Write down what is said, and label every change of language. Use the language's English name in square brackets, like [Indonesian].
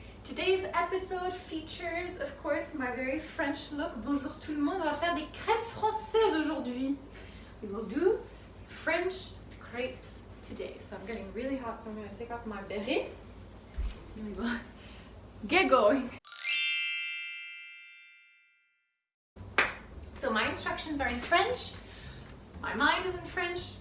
[English] Today's episode features, of course, my very French look. [French] Bonjour tout le monde, on va faire des crêpes françaises aujourd'hui. [English] We will do French crêpes today. So I'm getting really hot, so I'm going to take off my béret. And we will get going. So my instructions are in French. My mind is in French.